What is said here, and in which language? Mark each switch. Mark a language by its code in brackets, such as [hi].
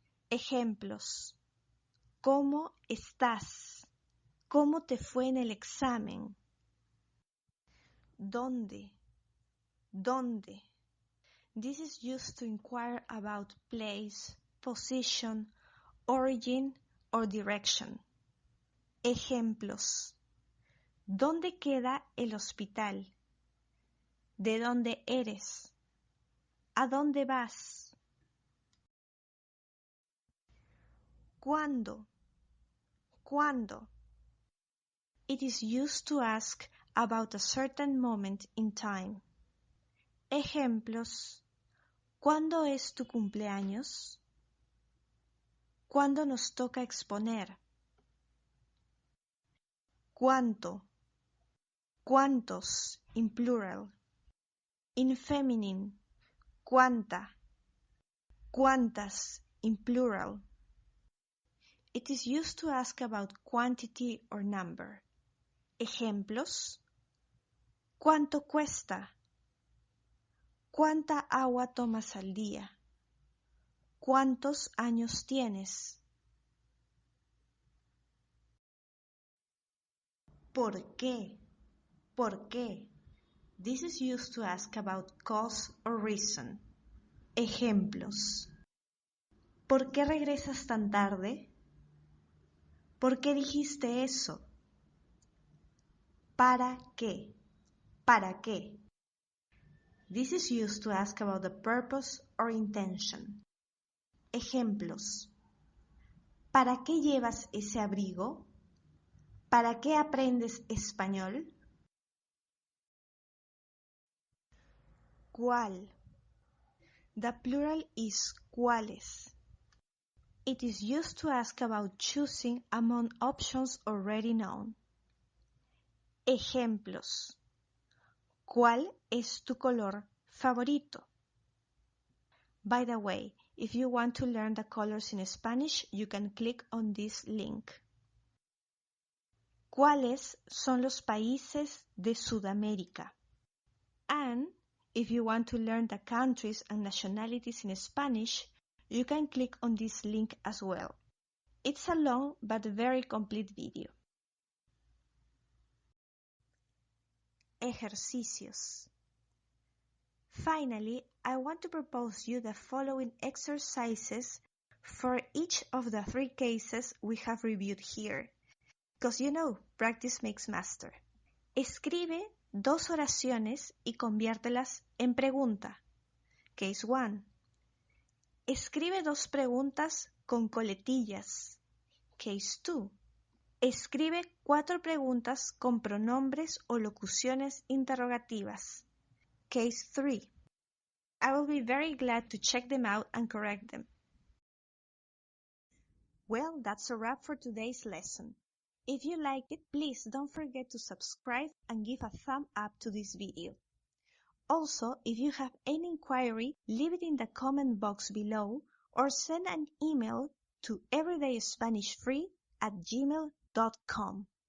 [es] Ejemplos: ¿cómo estás? ¿Cómo te fue en el examen? ¿Dónde? ¿Dónde? [en] This is used to inquire about place, position, origin, or direction. [es] Ejemplos: ¿dónde queda el hospital? ¿De dónde eres? ¿A dónde vas? ¿Cuándo? ¿Cuándo? [en] It is used to ask about a certain moment in time. [es] Ejemplos: ¿cuándo es tu cumpleaños? ¿Cuándo nos toca exponer? ¿Cuánto? ¿Cuántos? [en] In plural. In feminine: [es] ¿cuánta? ¿Cuántas? [en] In plural. It is used to ask about quantity or number. [es] Ejemplos: ¿cuánto cuesta? ¿Cuánta agua tomas al día? ¿Cuántos años tienes? ¿Por qué? ¿Por qué? [en] This is used to ask about cause or reason. [es] Ejemplos: ¿por qué regresas tan tarde? ¿Por qué dijiste eso? ¿Para qué? ¿Para qué? [en] This is used to ask about the purpose or intention. [es] Ejemplos: ¿para qué llevas ese abrigo? ¿Para qué aprendes español? [en] ¿Cuál? The plural is ¿cuáles? It is used to ask about choosing among options already known. [es] Ejemplos: ¿cuál es tu color favorito? [en] By the way, if you want to learn the colors in Spanish, you can click on this link. [es] ¿Cuáles son los países de Sudamérica? [en] And if you want to learn the countries and nationalities in Spanish, you can click on this link as well. It's a long but very complete video. Ejercicios. Finally, I want to propose you the following exercises for each of the 3 cases we have reviewed here. Because you know, practice makes master. [es] Escribe 2 oraciones y conviértelas en pregunta. [en] Case 1. [es] Escribe 2 preguntas con coletillas. [en] Case 2. [es] Escribe 4 preguntas con pronombres o locuciones interrogativas. [en] Case 3. I will be very glad to check them out and correct them. Well, that's a wrap for today's lesson. If you liked it, please don't forget to subscribe and give a thumb up to this video. Also, if you have any inquiry, leave it in the comment box below or send an email to everydayspanishfree@gmail.com.